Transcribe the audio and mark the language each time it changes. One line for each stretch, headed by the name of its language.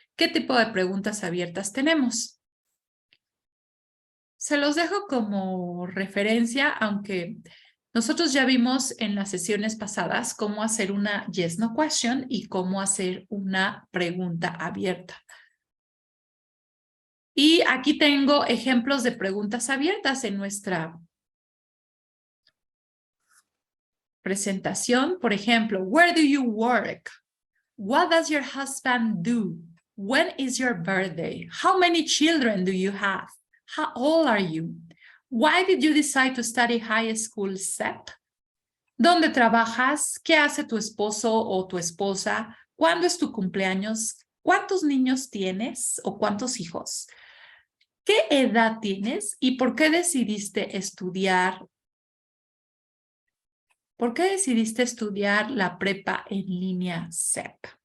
Spanish: ¿Qué tipo de preguntas abiertas tenemos? Se los dejo como referencia, aunque nosotros ya vimos en las sesiones pasadas cómo hacer una yes, no question y cómo hacer una pregunta abierta. Y aquí tengo ejemplos de preguntas abiertas en nuestra presentación.
English: Por ejemplo, where do you work? What does your husband do? When is your birthday? How many children do you have? How old are you? Why did you decide to study high school SEP?
Spanish: ¿Dónde trabajas? ¿Qué hace tu esposo o tu esposa? ¿Cuándo es tu cumpleaños? ¿Cuántos niños tienes o cuántos hijos? ¿Qué edad tienes y por qué decidiste estudiar? ¿Por qué decidiste estudiar la prepa en línea SEP?